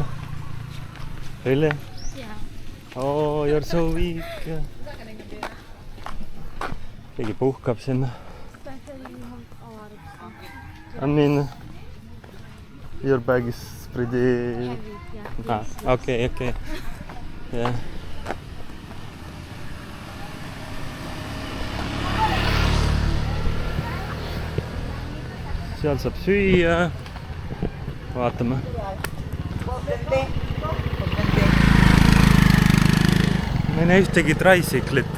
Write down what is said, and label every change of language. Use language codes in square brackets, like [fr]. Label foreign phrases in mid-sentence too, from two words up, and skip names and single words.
[en] Really? Yeah. Oh, you're so weak. [et] Keegi puhkab sinna. [en] Especially you have a lot of stuff. I mean, your bag is pretty... Heavy, yeah. Okay. Yeah. [et] Seal saab süüa. Vaatame. Ma ei näe ühtegi tricyclit.